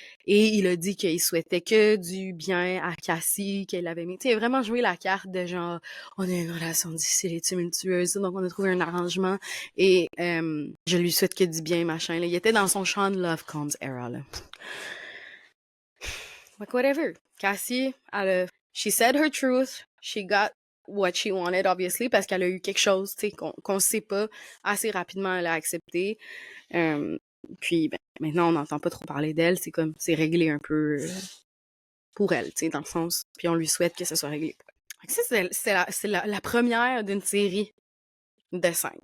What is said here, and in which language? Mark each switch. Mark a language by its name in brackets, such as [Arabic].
[French] Et il a dit qu'il souhaitait que du bien à Cassie, qu'elle avait mis. Tu sais, vraiment joué la carte de genre, on a une relation difficile et tumultueuse, donc on a trouvé un arrangement et je lui souhaite que du bien, machin. Là. Il était dans son Sean Love Combs era, là. [English] Like, whatever. Cassie, she said her truth. She got what she wanted, obviously, [French] parce qu'elle a eu quelque chose, tu sais, qu'on sait pas. Assez rapidement, elle a accepté. Puis, ben, maintenant, on n'entend pas trop parler d'elle. C'est comme, c'est réglé un peu pour elle, tu sais, dans le sens. Puis on lui souhaite que ça soit réglé. Ça, c'est la première d'une série de 5.